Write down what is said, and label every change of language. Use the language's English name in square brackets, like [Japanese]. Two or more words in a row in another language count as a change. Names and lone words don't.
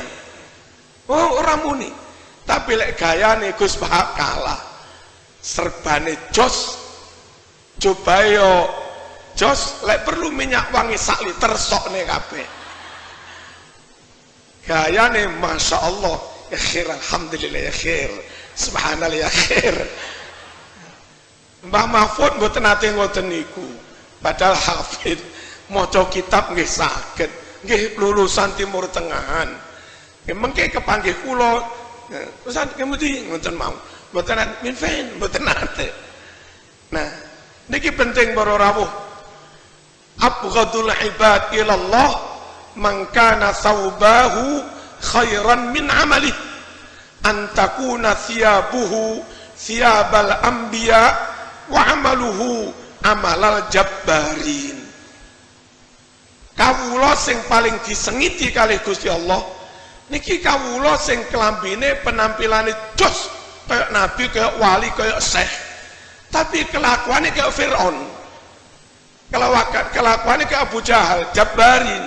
[Javanese] Oh ora muni. Tapi lek gayane Gus Bahak kalah. Serbane jos. Coba yo jos lek perlu minyak wangi sak liter sokne kabeh. [Arabic] Gayane ما شاء الله يا خير، الحمد لله يا خير، سبحان الله يا خير. [Javanese] Mbah Mahfud mboten nate ngoten niku. Padahal hafid maca kitab nggih saged, nggih lulusan Timur Tengahan. Nggih mengke kepanggih kula, Ustaz kemudian ngoten mau. Mboten minfen, mboten nate. Nah, niki penting para rawuh. [Arabic] أبغض العباد إلى الله من كان ثوبه خيرا من عمله أن تكون ثيابه ثياب الأنبياء وعمله عمل الجبارين. [Javanese] Kawula sing paling disengiti kalih Gusti Allah niki kawula sing kelambine penampilane jos kaya nabi, kaya wali, kaya syekh, tapi kelakuannya kaya Fir'aun, kelakuannya kaya Abu Jahal, Jabbarin.